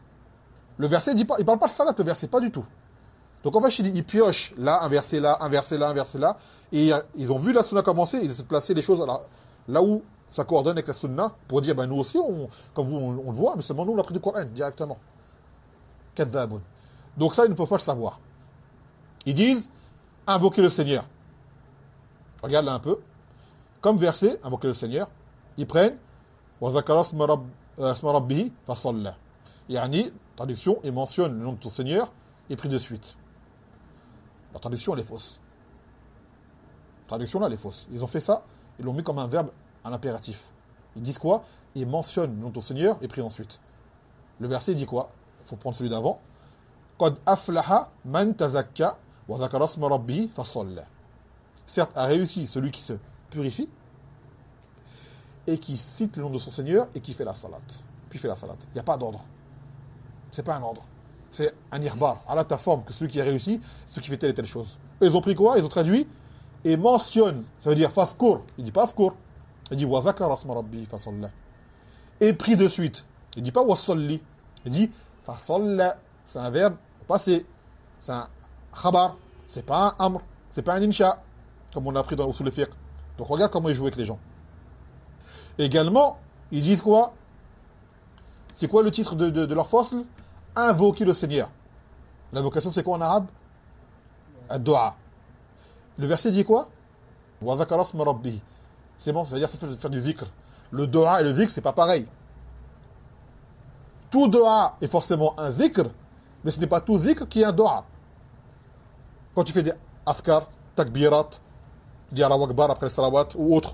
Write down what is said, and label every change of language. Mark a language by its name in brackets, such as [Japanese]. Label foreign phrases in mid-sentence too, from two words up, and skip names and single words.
[French] Le verset dit pas, il parle pas de salat, le verset, pas du tout. Donc en fait, ils piochent là, un verset là, un verset là, un verset là, et ils ont vu la sunna commencer, ils ont placé les choses là où ça coordonne avec la sunna, pour dire, ben nous aussi, comme vous, on le voit, mais seulement nous, on l'a pris du Coran, directement. Kadhabun. Donc ça, ils ne peuvent pas le savoir. Ils disent, invoquer le Seigneur. Regarde là un peu. Comme verset, invoquer le Seigneur, ils prennent, [Arabic] وذكر اسم ربه فصلى. [French] Yani, traduction, ils mentionnent le nom de ton Seigneur, et pris de suite. La traduction, elle est fausse. La traduction, là, elle est fausse. Ils ont fait ça, ils l'ont mis comme un verbe à l'impératif. Ils disent quoi? Ils mentionnent le nom de ton Seigneur et pris ensuite. Le verset dit quoi? Il faut prendre celui d'avant. [Arabic] قد أفلح من تزكى وذكر اسم ربه فصلى. [French] Certes, a réussi celui qui se purifie et qui cite le nom de son Seigneur et qui fait la salat. Puis fait la salat. Il n'y a pas d'ordre. C'est pas un ordre. C'est un irbar, à la ta forme, que celui qui a réussi, celui qui fait telle et telle chose. Eux, ils ont pris quoi? Ils ont traduit et mentionne, ça veut dire fafkour. Il dit pas fafkour. Il dit [Arabic] وذكر اسم ربه فصلى. [French] Et pris de suite. Il dit pas [Arabic] وصل. [French] Il dit [Arabic] فصلى. [French] C'est un verbe passé. C'est un khabar. C'est pas un amr. C'est pas un insha. Comme on a appris dans Usul al-Fiqh. Donc regarde comment ils jouent avec les gens. Également, Ils disent quoi? C'est quoi le titre de leur fasl? Invoquer le Seigneur. L'invocation, c'est quoi en arabe? Ad-du'a. Le verset dit quoi? [Arabic] وذكر اسم ربه. [French] C'est bon, c'est-à-dire ça fait faire du zikr. Le du'a et le zikr, c'est pas pareil. Tout du'a est forcément un zikr, mais ce n'est pas tout zikr qui est un du'a. Quand tu fais des askar, takbirat, tu dis [Arabic] الله أكبر [French] après le salawat ou autre.